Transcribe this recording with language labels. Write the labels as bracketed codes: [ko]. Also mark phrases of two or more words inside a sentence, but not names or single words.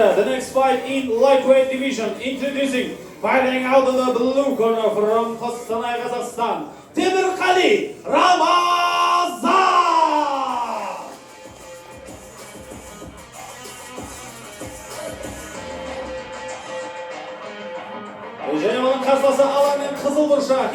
[en] The next fight in lightweight division, introducing fighting out of the blue corner from Қостанай, Қазақстан, Темірқали Рамазан! [kk] Және оның қарсыласы алаңның қызыл бұршақ.